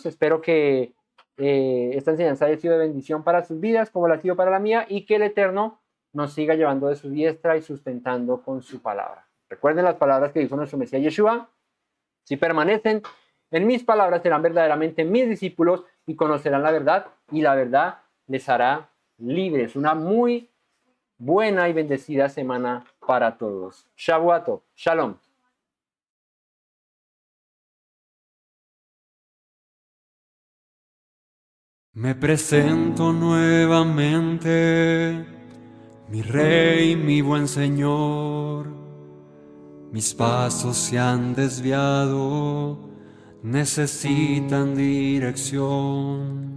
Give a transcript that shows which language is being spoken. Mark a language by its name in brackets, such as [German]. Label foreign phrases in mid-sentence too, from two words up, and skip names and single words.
[Spanish] Espero que esta enseñanza haya sido de bendición para sus vidas, como la ha sido para la mía, y que el Eterno nos siga llevando de su diestra y sustentando con su palabra. Recuerden las palabras que dijo nuestro Mesías Yeshua: si permanecen en mis palabras, serán verdaderamente mis discípulos y conocerán la verdad, y la verdad les hará libres. Una muy buena y bendecida semana para todos. [Hebrew] שבוע טוב. שלום. [Spanish] Me presento nuevamente, mi Rey, mi buen Señor. Mis pasos se han desviado, necesitan dirección.